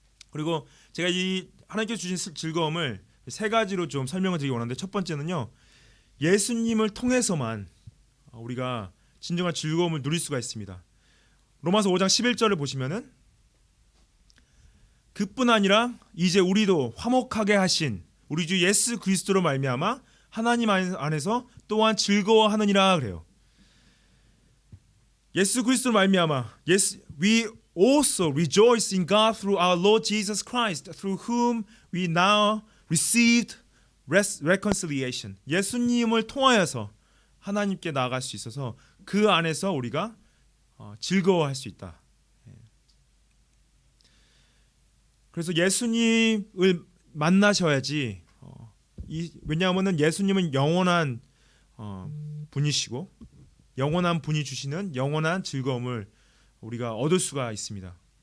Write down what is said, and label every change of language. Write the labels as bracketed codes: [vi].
[ko] 그리고 제가 이 하나님께서 주신 즐거움을 세 가지로 좀 설명을 드리기 원하는데, 첫 번째는요, 예수님을 통해서만 우리가 진정한 즐거움을 누릴 수가 있습니다. 로마서 5장 11절을 보시면은, 그뿐 아니라 이제 우리도 화목하게 하신 우리 주 예수 그리스도로 말미암아 하나님 안에서 또한 즐거워하느니라 그래요. 예수 그리스도로 말미암아, [en] we also rejoice in God through our Lord Jesus Christ, through whom we now received reconciliation. [ko] 예수님을 통하여서 하나님께 나아갈 수 있어서 그 안에서 우리가 즐거워할 수 있다. 그래서 예수님을 만나셔야지. 왜냐하면 예수님은 영원한 분이시고 영원한 분이 주시는 영원한 즐거움을 우리가 얻을 수가 있습니다.